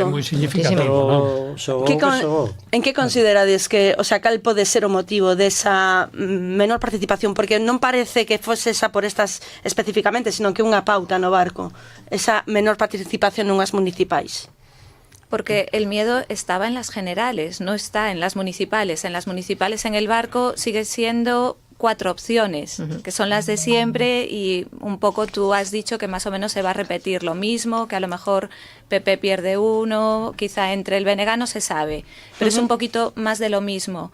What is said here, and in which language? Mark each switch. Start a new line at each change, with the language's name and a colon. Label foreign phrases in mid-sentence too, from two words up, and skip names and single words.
Galician: É moi significativo, En que considerades que, o sea, cal pode ser o motivo desa menor participación? Porque non parece que fose esa por estas especificamente, sino que unha pauta no Barco, esa menor participación nunhas municipais.
Spanish: Porque el miedo estaba en las generales, no está en las municipales. En las municipales, en el Barco, sigue siendo 4 opciones, que son las de siempre, y un poco tú has dicho que más o menos se va a repetir lo mismo, que a lo mejor PP pierde uno, quizá entre el BNG no se sabe, pero es un poquito más de lo mismo.